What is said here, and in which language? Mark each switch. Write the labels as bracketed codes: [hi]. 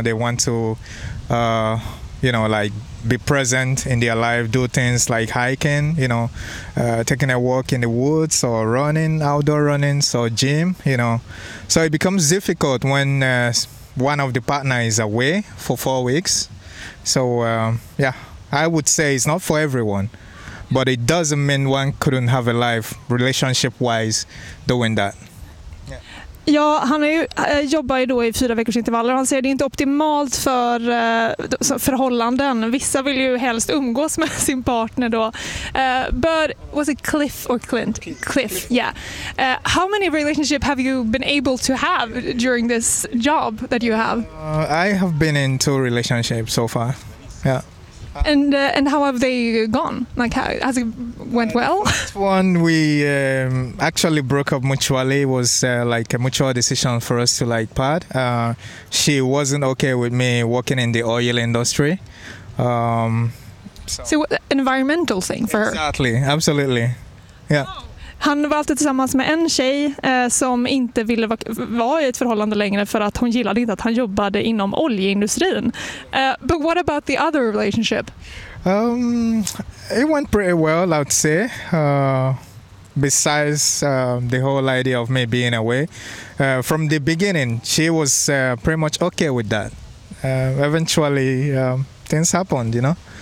[en] They want to, you know, like be present in their life, do things like hiking, you know, taking a walk in the woods or running, outdoor running, so gym, you know. So it becomes difficult when one of the partner is away for 4 weeks. So I would say it's not for everyone. But it doesn't mean one couldn't have a life relationship-wise doing that. [sv] Ja, han är ju, jobbar ju då i 4 veckors intervaller. Han säger att det inte är optimalt för förhållanden. Vissa vill ju helst umgås med sin partner då. [en] But was it Cliff or Clint? Cliff, yeah. How many relationships have you been able to have during this job that you have? I have been in 2 relationships so far, yeah. And how have they gone? Like, how has it went well? The first one, we actually broke up mutually. It was like a mutual decision for us to like part. She wasn't okay with me working in the oil industry. So environmental thing for exactly, her? Exactly, absolutely. Yeah. [sv] Han var alltid tillsammans med en tjej som inte ville vara i ett förhållande längre för att hon gillade inte att han jobbade inom oljeindustrin. [en] But what about the other relationship? It went pretty well, I would say. Besides the whole idea of me being away. From the beginning, she was pretty much okay with that. Eventually, things happened, you know.